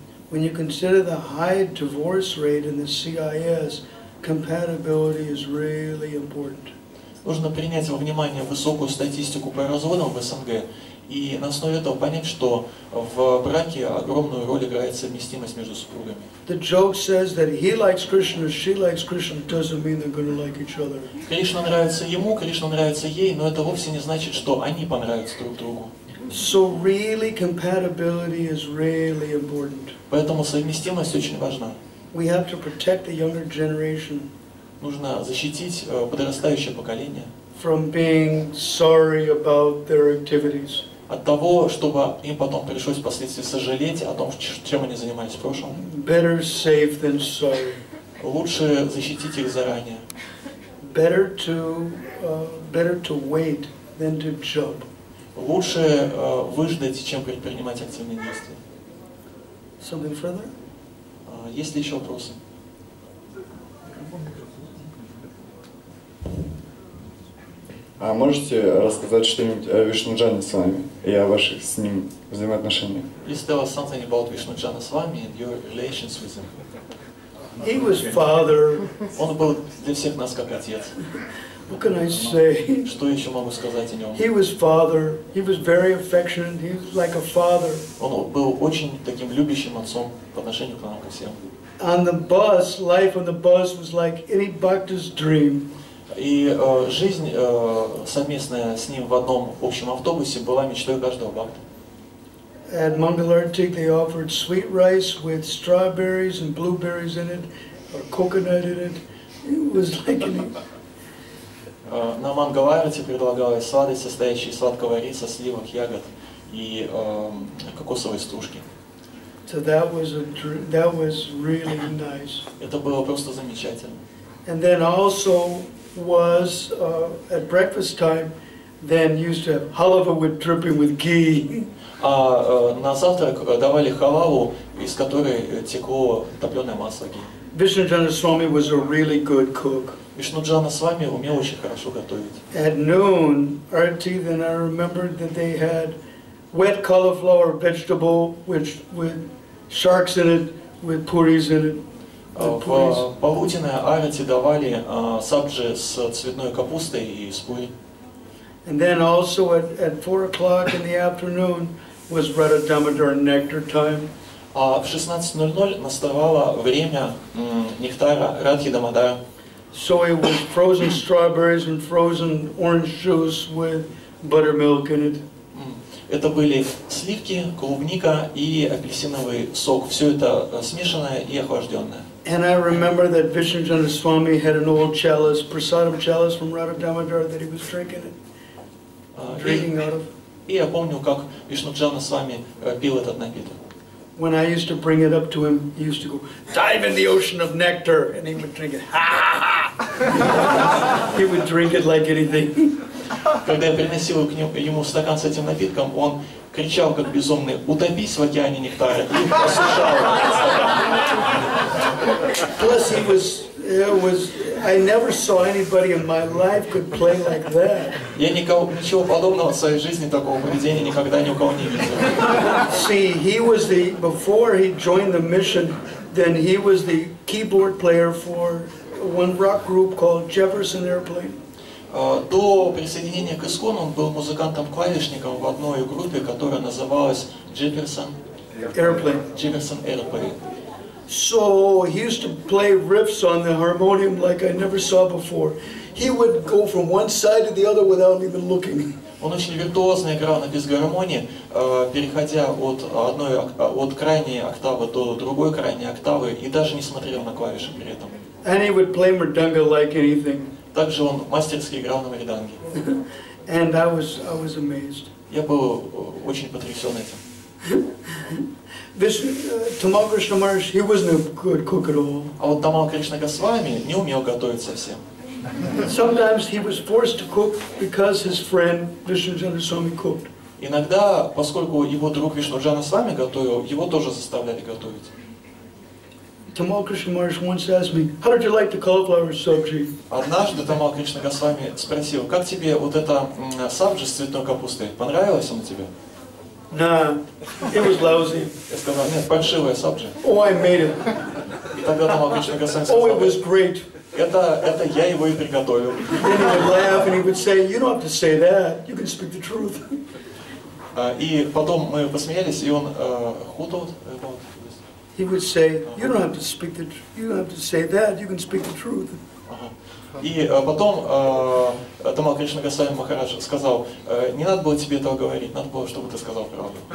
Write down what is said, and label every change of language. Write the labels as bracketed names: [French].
[English] When you consider the high divorce rate in the CIS, compatibility is really important. [Russian] Нужно принять во внимание высокую статистику по разводам в СНГ и на основе этого понять, что в браке огромную роль играет совместимость между супругами. [English] The joke says that he likes Krishna or she likes Krishna doesn't mean they're going to like each other. [Russian] Кришна нравится ему, Кришна нравится ей, но это вовсе не значит, что они понравятся друг другу. [English] So really compatibility is really important. [Russian] Поэтому совместимость очень важна. [English] We have to protect the younger generation. [Russian] Нужно защитить подрастающее поколение [English] from being sorry about their activities. [Russian] от того, чтобы им потом пришлось впоследствии сожалеть о том, чем они занимались в прошлом. [English] Better safe than sorry. [Russian] Лучше защитить их заранее. [English] Better to wait than to jump. [Russian] Лучше выждать, чем предпринимать активные действия. [English] Something further? [Russian] Есть ли еще вопросы? А можете рассказать что-нибудь о Вишнуджане с вами и о ваших с ним взаимоотношениях? [English] Please tell us something about Vishnujana Swami and your relations with him. He was father. [Russian] Он был для всех нас как отец. [English] What can I say? [Russian] Что еще могу сказать о нем? [English] He was father. He was very affectionate. He was like a father. [Russian] Он был очень таким любящим отцом по отношению к нам ко всем. [English] On the bus, life on the bus was like any bhakta's dream. [Russian] И жизнь совместная с ним в одном общем автобусе была мечтой каждого бхакта. [English] At Mangalartik, they offered sweet rice with strawberries and blueberries in it, or coconut in it. It was like [Russian] На Мангаларте предлагалась сладость, состоящая из сладкого риса, сливок, ягод и кокосовой стружки. [English] So that was really nice. [Russian] Это было просто замечательно. [English] And then also was at breakfast time, then used to have halava with dripping with ghee. [Russian] А на завтрак давали халаву, из которой текло топленое масло ghee. [English] Vishnujana Swami was a really good cook. [Russian] Вишнуджана Свами умел очень хорошо готовить. [English] At noon, Arti, then I remembered that they had wet cauliflower vegetable with sharks in it, with puris in it. [Russian] В полуденное арати давали сабджи с цветной капустой и с пури. [English] And then also at 4 o'clock in the afternoon was Radha Damodar nectar time. [Russian] А в 16:00 наставало время нектара Радхи Дамодара. [English] So it was frozen strawberries and frozen orange juice with buttermilk in it. [Russian] Это были сливки, клубника и апельсиновый сок. Все это смешанное и охлажденное. [English] And I remember that Vishnujana Swami had an old chalice, prasadam chalice from Radha Damodar that he was drinking out of. [Russian] И я помню, как Вишнуджана с вами пил этот напиток. [English] When I used to bring it up to him, he used to go, dive in the ocean of nectar, and he would drink it. He would drink it like anything. [Russian] Когда я приносил ему стакан с этим напитком, он кричал как безумный: утопись в океане нектара, и осушал этот стакан. [English] Plus I never saw anybody in my life could play like that. [Russian] Я ничего подобного в своей жизни, такого поведения никогда ни у кого не видел. [English] See, before he joined the mission, then he was the keyboard player for one rock group called Jefferson Airplane. [Russian] До присоединения к Искону он был музыкантом-клавишником в одной группе, которая называлась Jefferson Airplane. [English] So he used to play riffs on the harmonium like I never saw before. He would go from one side to the other without even looking. [Russian] Он очень виртуозно играл на физгармонии, переходя от крайней октавы до другой крайней октавы, и даже не смотрел на клавиши при этом. [English] And he would play mridanga like anything. [Russian] Также он мастерски играл на мриданге. [English] And I was amazed. [Russian] Я был очень потрясен этим. [English] Tamal Krishna Maharaj, he wasn't a good cook at all. [Russian] А вот Тамал Кришна Госвами не умел готовить совсем. [English] Sometimes he was forced to cook because his friend Vishnujana Swami cooked. [Russian] Иногда, поскольку его друг Вишнуджана с вами готовил, его тоже заставляли готовить. [English] Tamal Krishna Maharaj once asked me, "How did you like the cauliflower sabji?" [Russian] Однажды Тамал Кришна Госвами спросил, как тебе вот это сабджи с цветной капустой? Понравилось он тебе? [English] Nah, it was lousy. [Russian] Я сказал, нет, паршивая сабджи. [English] Oh, I made it. [Russian] И тогда Тамал Кришна Госвами [English] Oh, it [Russian] сказал, [English] was great. [Russian] это я его и приготовил. [English] Then he would laugh and he would say, "You don't have to say that. You can speak the truth." [Russian] И потом мы посмеялись, и он хутот. [English] He would say, "You don't have to speak the. You don't have to say that. You can speak the truth." [Russian] И потом Тамал Кришна Госвами Махарадж сказал, не надо было тебе этого говорить, надо было, чтобы ты сказал правду.